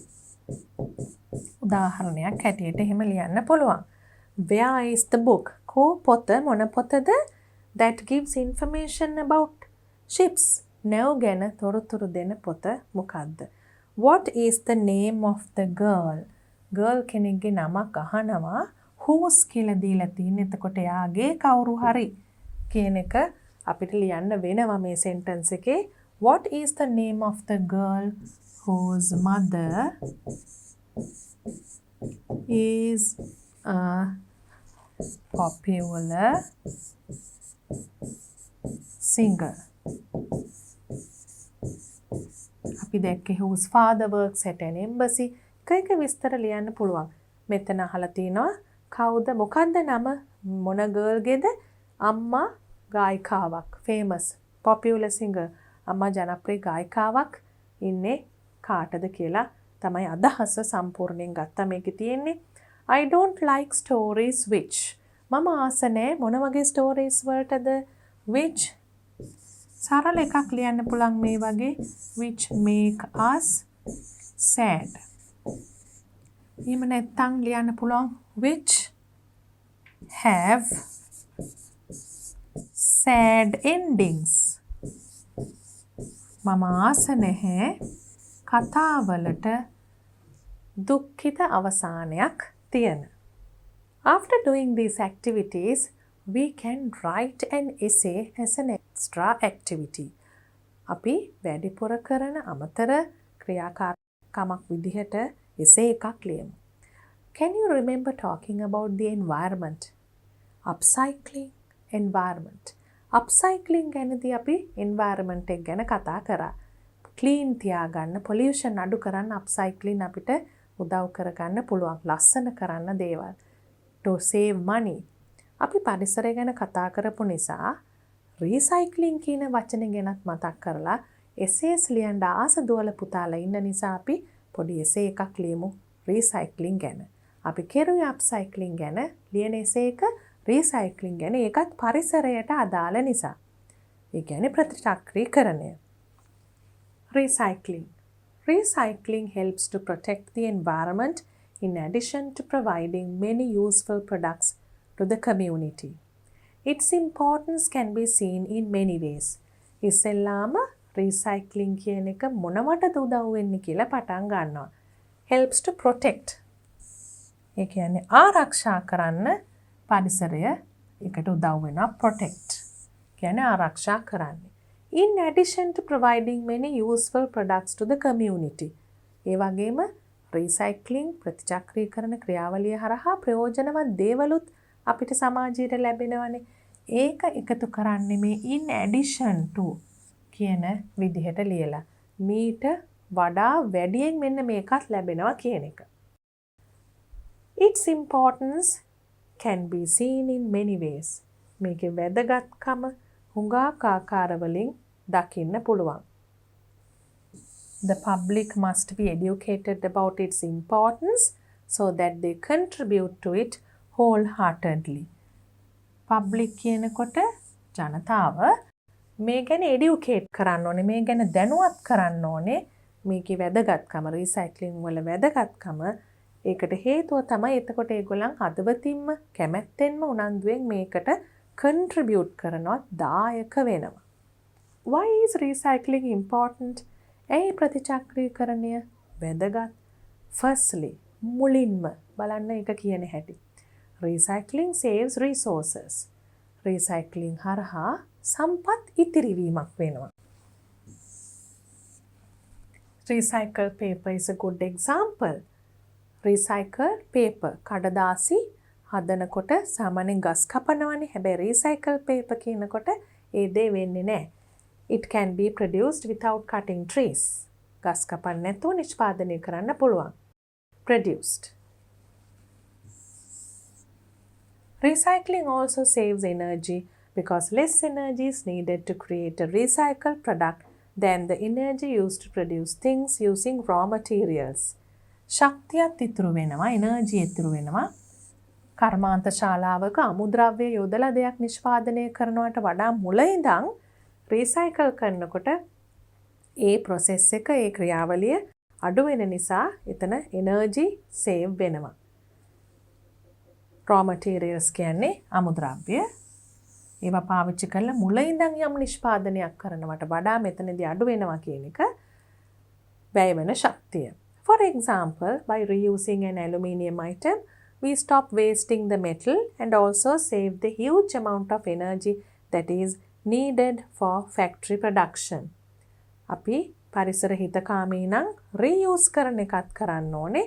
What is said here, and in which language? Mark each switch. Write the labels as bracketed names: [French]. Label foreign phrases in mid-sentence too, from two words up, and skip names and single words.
[Sinhala] උදාහරණයක් හැටියට එහෙම ලියන්න පුළුවන්. [English] Where is the book? [Sinhala] කෝ පොත මොන පොතද? [English] That gives information about ships. [Sinhala] නැව් ගැන තොරතුරු දෙන පොත මොකක්ද? [English] What is the name of the girl? [Sinhala] Girl කෙනෙක්ගේ නමක් අහනවා whose කියලා දීලා තියෙන්නේ. එතකොට එයාගේ කවුරු හරි කියන එක අපිට ලියන්න වෙනවා මේ sentence එකේ. [English] What is the name of the girl whose mother is a popular singer? [Sinhala] අපි දැක්කේ [English] whose father works at an embassy. [Sinhala] එක විස්තර ලියන්න පුළුවන්. මෙතන අහලා තිනවා කවුද මොකද්ද නම මොන ගර්ල්ගේද? අම්මා ගායිකාවක්, [English] famous popular singer. [Sinhala] අම්මා ජනප්‍රිය ගායිකාවක් ඉන්නේ කාටද කියලා තමයි අදහස සම්පූර්ණයෙන් ගත්තා මේකේ තියෙන්නේ. [English] I don't like stories which. [Sinhala] මම ආස නැහැ මොන වගේ stories වලටද? which සරල එකක් ලියන්න පුළුවන් මේ වගේ [English] which make us sad. [Sinhala] එහෙම නැත්නම් ලියන්න පුළුවන් [English] which have sad endings. [Sinhala] මම ආස නැහැ කතාවලට දුක්ඛිත අවසානයක් තියෙන. [English] After doing these activities, we can write an essay as an extra activity. [Sinhala] අපි වැඩිපුර කරන අමතර ක්‍රියාකාරකමක් විදිහට essay එකක් ලියමු. [English] Can you remember talking about the environment? Upcycling, environment. [Sinhala] Upcycling ගැනදී අපි environment එක ගැන කතා කරා. clean තියාගන්න, pollution අඩු කරන්න upcycling අපිට උදව් කරගන්න පුළුවන්. ලස්සන කරන්න දේවල්. [English] To save money. [Sinhala] අපි පරිසරය ගැන කතා කරපු නිසා රීසයික්ලින් කියන වචනේ ගැනත් මතක් කරලා essays ලියන්න ආස දුවල පුතාලා ඉන්න නිසා අපි පොඩි essay එකක් ලියමු රීසයික්ලින් ගැන. අපි කෙරුවේ අප්සයික්ලින් ගැන ලියන essay එක රීසයික්ලින් ගැන ඒකත් පරිසරයට අදාළ නිසා. ඒ කියන්නේ ප්‍රතිචක්‍රීකරණය. [English] Recycling. Recycling helps to protect the environment in addition to providing many useful products to the community. Its importance can be seen in many ways. [Sinhala] ඉස්සෙල්ලාම recycling කියන එක මොනවටද උදව් වෙන්නේ කියලා පටන් ගන්නවා. [English] Helps to protect. [Sinhala] ඒ කියන්නේ ආරක්ෂා කරන්න පරිසරය එකට උදව් වෙනවා protect. කියන්නේ ආරක්ෂා කරන්නේ. [English] In addition to providing many useful products to the community. [Sinhala] ඒ වගේම recycling ප්‍රතිචක්‍රීකරණ ක්‍රියාවලිය හරහා ප්‍රයෝජනවත් දේවලුත් අපිට සමාජයට ලැබෙනවනේ. ඒක එකතු කරන්නේ මේ [English] in addition to [Sinhala] කියන විදිහට ලියලා. මීට වඩා වැඩියෙන් මෙන්න මේකත් ලැබෙනවා කියන එක. [English] Its importance can be seen in many ways. [Sinhala] මේකේ වැදගත්කම හුඟක් ආකාරවලින් දකින්න පුළුවන්. [English] The public must be educated about its importance so that they contribute to it wholeheartedly. [Sinhala] Public කියනකොට ජනතාව මේ ගැන educate කරන්න ඕනේ, මේ ගැන දැනුවත් කරන්න ඕනේ. මේකේ වැදගත්කම, රීසයික්ලින් වල වැදගත්කම. ඒකට හේතුව තමයි එතකොට ඒගොල්ලන් හදවතින්ම කැමැත්තෙන්ම උනන්දුවෙන් මේකට contribute කරනවා, දායක වෙනවා. [English] Why is recycling important? [Sinhala] ඇයි ප්‍රතිචක්‍රීකරණය වැදගත්? Firstly, මුලින්ම බලන්න එක කියන හැටි. [English] Recycling saves resources. [Sinhala] Recycling හරහා සම්පත් ඉතිරිවීමක් වෙනවා. [English] Recycled paper is a good example. Recycled paper [Sinhala] කඩදාසි හදනකොට සාමාන්‍යයෙන් ගස් කපනවනේ. හැබැයි [English] recycled paper [Sinhala] කියනකොට ඒ දේ වෙන්නේ නැහැ. [English] It can be produced without cutting trees. [Sinhala] ගස් කපන්න නැතුව නිෂ්පාදනය කරන්න පුළුවන්. [English] Produced. Recycling also saves energy because less energy is needed to create a recycled product than the energy used to produce things using raw materials. [Sinhala] ශක්තියත් ඉතුරු වෙනවා, එනර්ජි ඉතුරු වෙනවා. කර්මාන්ත ශාලාවක අමුද්‍රව්‍ය යොදලා දෙයක් නිෂ්පාදනය කරනවට වඩා මුල ඉඳන් රීසයිකල් කරනකොට ඒ process එක, ඒ ක්‍රියාවලිය අඩු වෙන නිසා එතන [English] energy save [Sinhala] වෙනවා. [English] raw materials [Sinhala] කියන්නේ අමුද්‍රව්‍ය. ඒවා පාවිච්චි කරලා මුල ඉඳන් යම් නිෂ්පාදනයක් කරනවට වඩා මෙතනදී අඩු වෙනවා කියන එක වැය වෙන ශක්තිය. [English] For example, by reusing an aluminium item, we stop wasting the metal and also save the huge amount of energy that is needed for factory production. [Sinhala] අපි පරිසර හිතකාමී නම් reuse කරන එකත් කරන්න ඕනේ.